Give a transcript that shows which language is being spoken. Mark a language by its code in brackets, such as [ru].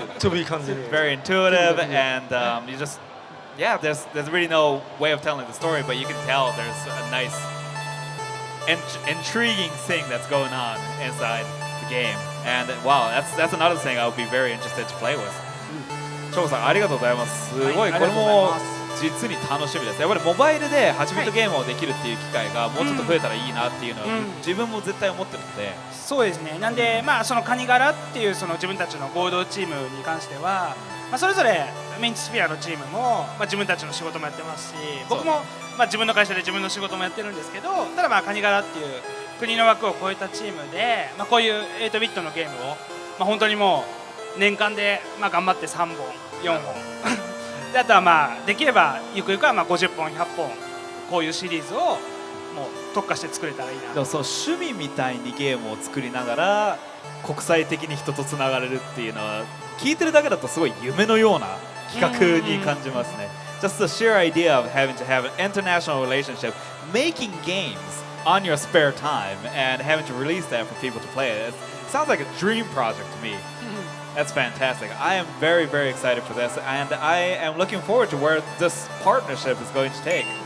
[en] To be continued. very intuitive, and you just there's really no way of telling the story, but you can tell there's a nice, intriguing thing that's going on inside the game. And wow, that's another thing I would be very interested to play with. [ja] ショウさんありがとうございます。すごい、はいこれもありがとうございます実に楽しみです。やっぱりモバイルで8ビットゲームをできるっていう機会がもうちょっと増えたらいいなっていうのは、自分も絶対思ってるので。そうですね。なんでそのカニ柄っていうその自分たちの合同チームに関しては、それぞれミンチスフィアのチームも自分たちの仕事もやってますし、僕も自分の会社で自分の仕事もやってるんですけど、ただカニ柄っていう国の枠を超えたチームで、こういう8ビットのゲームを本当にもう年間で頑張って3本4本で、あとはできればゆくゆくは50本100本こういうシリーズをもう特化して作れたらいいな。でもそう趣味みたいにゲームを作りながら国際的に人とつながれるっていうのは聞いてるだけだとすごい夢のような企画に感じますね。 [en] Just the sheer idea of having to have an international relationship, making games on your spare time and having to release that for people to play it. It sounds like a dream project to me. That's fantastic. I am very, very excited for this, and I am looking forward to where this partnership is going to take.